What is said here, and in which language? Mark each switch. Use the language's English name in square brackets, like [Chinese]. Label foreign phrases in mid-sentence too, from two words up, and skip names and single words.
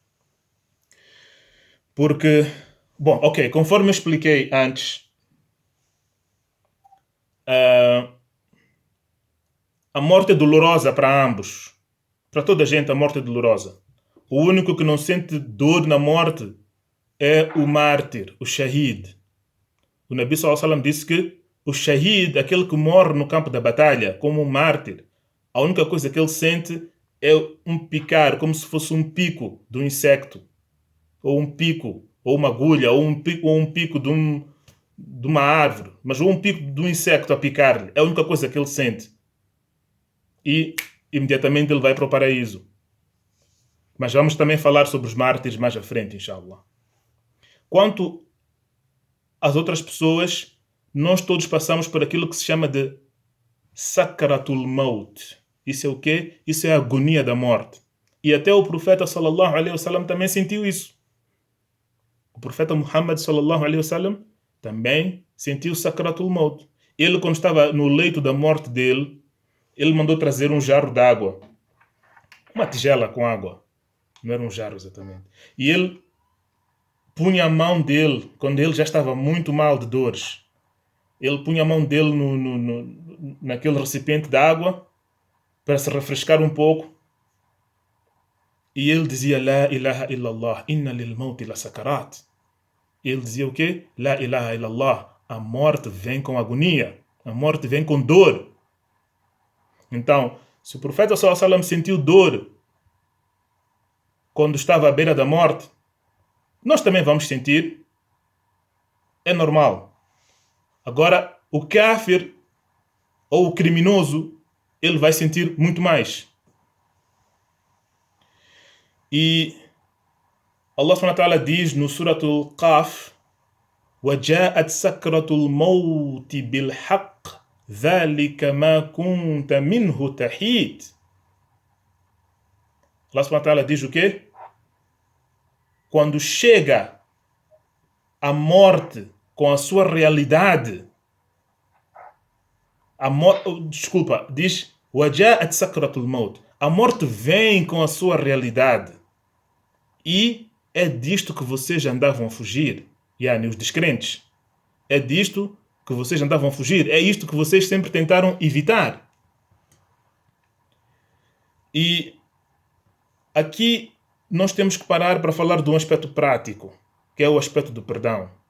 [Portuguese] Porque, bom, ok, conforme eu expliquei antes, a morte é dolorosa para ambos. Para toda a gente a morte é dolorosa. O único que não sente dor na morte é o mártir, o shahid. O Nabi [Arabic] صلى الله عليه وسلم [Portuguese] disse que o shahid, aquele que morre no campo da batalha, como um mártir, a única coisa que ele sente é um picar, como se fosse um pico de um insecto, ou um pico, ou uma agulha, ou um pico de uma árvore, mas ou um pico de um insecto a picar-lhe. É a única coisa que ele sente. E imediatamente ele vai para o paraíso. Mas vamos também falar sobre os mártires mais à frente, inshallah. Quanto às outras pessoas, nós todos passamos por aquilo que se chama de [Arabic] سكرة الموت. [Portuguese] Isso é o quê? Isso é a agonia da morte. E até o profeta [Arabic] صلى الله عليه وسلم [Portuguese] também sentiu isso. O profeta Muhammad [Arabic] صلى الله عليه وسلم [Portuguese] também sentiu [Arabic] سكرة الموت. [Portuguese] Ele, quando estava no leito da morte dele, ele mandou trazer um jarro d'água. Uma tigela com água. Não era um jarro exatamente. E ele punha a mão dele, quando ele já estava muito mal de dores, ele punha a mão dele naquele recipiente de água para se refrescar um pouco. E ele dizia, [Arabic] لا إله إلا الله، إن للموت لسكرات. Ele dizia o quê? لا إله إلا الله, [Portuguese] a morte vem com agonia, a morte vem com dor. Então, se o profeta [Arabic] صلى الله عليه وسلم [Portuguese] sentiu dor quando estava à beira da morte, nós também vamos sentir. É normal. Agora, o kafir ou o criminoso, ele vai sentir muito mais. E Allah [Arabic] سبحانه وتعالى [Portuguese] diz no Suratul Qaf, [Arabic] وَجَاءَتْ سَكْرَةُ الْمَوْتِ بِالْحَقِّ ذَلِكَ مَا كُنْتَ مِنْهُ تَحِيدٌ. [Portuguese] Allah [Arabic] سبحانه وتعالى [Portuguese] diz o quê? Quando chega a morte com a sua realidade, diz [Arabic] وَجَاءَتْ سَكْرَةُ الْمَوْتِ. [Portuguese] A morte vem com a sua realidade. E é disto que vocês andavam a fugir. Yani, os descrentes. É disto que vocês andavam a fugir. É isto que vocês sempre tentaram evitar. E aqui nós temos que parar para falar de um aspecto prático, que é o aspecto do perdão.